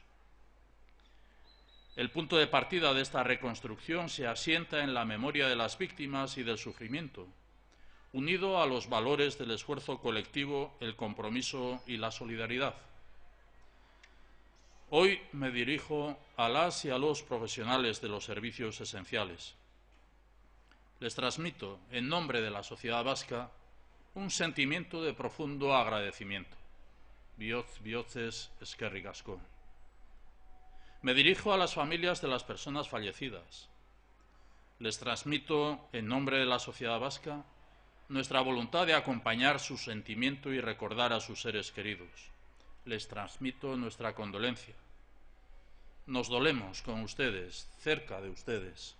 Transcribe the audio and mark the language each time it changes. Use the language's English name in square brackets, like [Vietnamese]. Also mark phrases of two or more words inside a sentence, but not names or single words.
[Spanish] El punto de partida de esta reconstrucción se asienta en la memoria de las víctimas y del sufrimiento, unido a los valores del esfuerzo colectivo, el compromiso y la solidaridad. Hoy me dirijo a las y a los profesionales de los servicios esenciales. Les transmito, en nombre de la sociedad vasca, un sentimiento de profundo agradecimiento. [Basque] Bihotzez eskerrik asko. [Spanish] Me dirijo a las familias de las personas fallecidas. Les transmito, en nombre de la sociedad vasca, nuestra voluntad de acompañar su sentimiento y recordar a sus seres queridos. Les transmito nuestra condolencia. Nos dolemos con ustedes, cerca de ustedes.